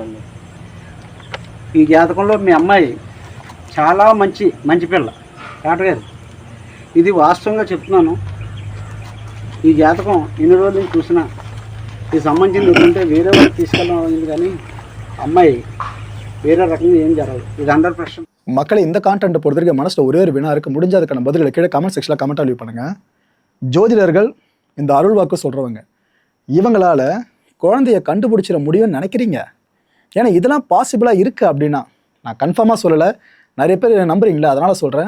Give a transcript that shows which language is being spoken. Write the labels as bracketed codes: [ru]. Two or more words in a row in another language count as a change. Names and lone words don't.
[te] ఈ జాతకంలో మీ అమ్మాయి చాలా మంచి పిల్ల కాటగారు. ఇది వాస్తవంగా చెప్తున్నాను. ఈ జాతకం ఎన్ని రోజులు నేను చూసినా ఇది సంబంధించింది ఏంటంటే వేరే వాళ్ళు తీసుకెళ్ళడం అయింది కానీ అమ్మాయి వేరే రకంగా ఏం జరగదు. ఇది 100%. [ta] மக்களை இந்த கான்டென்ட் பொறுத்த வரைக்கும் மனசில் ஒரே ஒரு வினா இருக்குது. முடிஞ்ச அதுக்கான பதில்களை கீழே [en] comment section [ta] கமெண்ட்டாக லீவ் பண்ணுங்கள். ஜோதிடர்கள் இந்த அருள்வாக்கு சொல்கிறவங்க இவங்களால குழந்தைய கண்டுபிடிச்சிட முடியும்னு நினைக்கிறீங்க? ஏன்னா இதெல்லாம் பாசிபிளாக இருக்குது அப்படின்னா, நான் கன்ஃபார்மாக சொல்லலை, நிறைய பேர் நம்புறீங்களா, அதனால் சொல்கிறேன்.